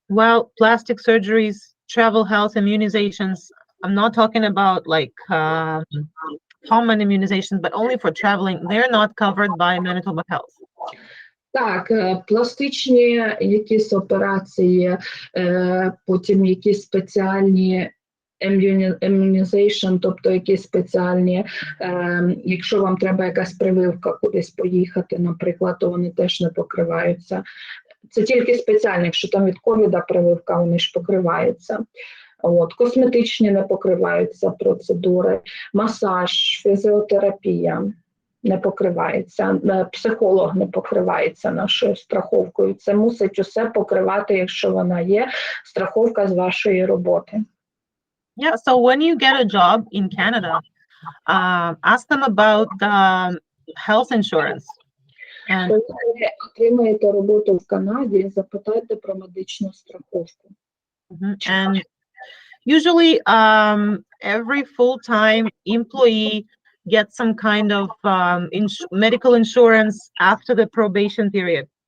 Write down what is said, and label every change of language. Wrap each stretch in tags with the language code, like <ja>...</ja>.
<en>Well, plastic surgeries, travel health immunizations. I'm not talking about like common immunizations, but only for traveling. They're not covered by Manitoba Health.</en> <uk>Так, пластичні якісь операції, потім якісь спеціальні immunization, тобто якісь спеціальні, якщо вам треба якась прививка кудись поїхати, наприклад, то вони теж не покриваються. Це тільки спеціальні, якщо там від ковіда прививка, вони ж покриваються. От, косметичні не покриваються процедури, масаж, фізіотерапія не покривається, психолог не покривається нашою страховкою. Це мусить усе покривати, якщо вона є, страховка з вашої роботи.</uk> <en>Yeah, so when you get a job in Canada, ask them about health insurance. And</en> <uk>Коли ви отримаєте роботу в Канаді, запитайте про медичну страховку.</uk> <en>and usually every full-time employee gets some kind of medical insurance after the probation period.</en>